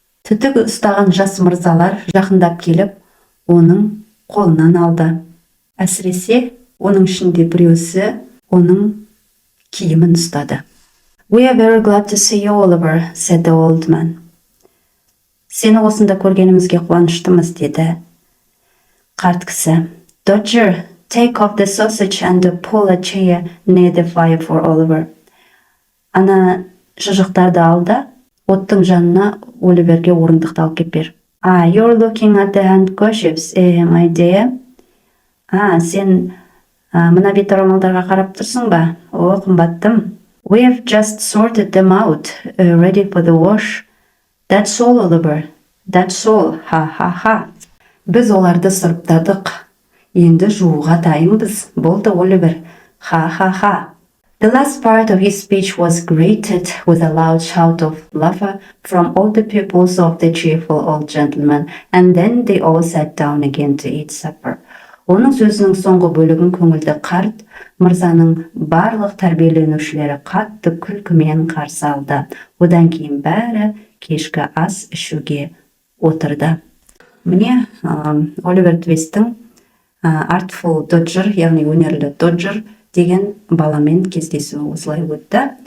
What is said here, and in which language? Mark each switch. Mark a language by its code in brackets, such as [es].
[kk] Түтік ұстаған жас мырзалар жақындап келіп, оның қолынан алды. Әсіресе, оның ішінде біреусі оның киімін ұстады. [en] We are very glad to see you, Oliver, said the old man. [kk] Сені осында көргенімізге қуаныштымыз, деді қарт кісі. [en] Dodger, take off the sausage and pull a chair near the fire for Oliver. [kk] Ана шұжықтарды алды, оттың жанына Оливерге орындықты алып кеп бер. [en] You're looking at the handkerchiefs, my dear. [kk] Сен мына бет орамалдарға қарап тұрсың ба? О, қымбаттым. [en] We have just sorted them out, ready for the wash. That's all, Oliver. That's all. Ha. [kk] Біз оларды сұрыптадық. Енді жууға дайынбыз. Болды, Оливер. Ha. [en] The last part of his speech was greeted with a loud shout of laughter from all the pupils of the cheerful old gentleman, and then they all sat down again to eat supper. [kk] Оның сөзінің соңғы бөлігін көңілді қарт мырзаның барлық тәрбиеленушілері қатты күлкімен қарсы алды. Одан кейін бәрі кешкі ас ішуге отырды. Міне Оливер Твисттің АРТФУЛ ДОДЖЕР, яғни өнерлі Доджер деген баламен кездесуі осылай өтті.